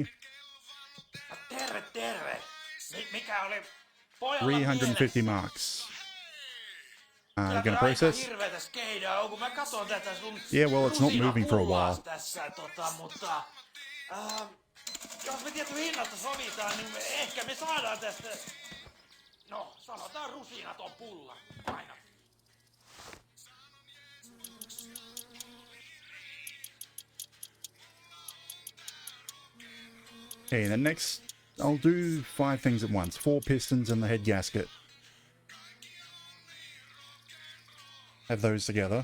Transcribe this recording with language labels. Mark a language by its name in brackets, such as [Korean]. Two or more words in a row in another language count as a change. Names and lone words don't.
[Finnish] Terve, terve. Mikä oli pojalla 350 mielessä? [English] marks. [Finnish] Kyllä [English] Gonna [Finnish] toi aika [English] process? [Finnish] hirveetä skeidaa on, kun mä katon tätä sun [English] Yeah, well, it's not moving for a while. [Finnish] tässä, mutta jos me tietty hinnasta sovitaan, niin ehkä me saadaan tästä, no sanotaan rusinat on pulla aina. [English] Okay, then next, I'll do 5 things at once. 4 pistons and the head gasket. Have those together.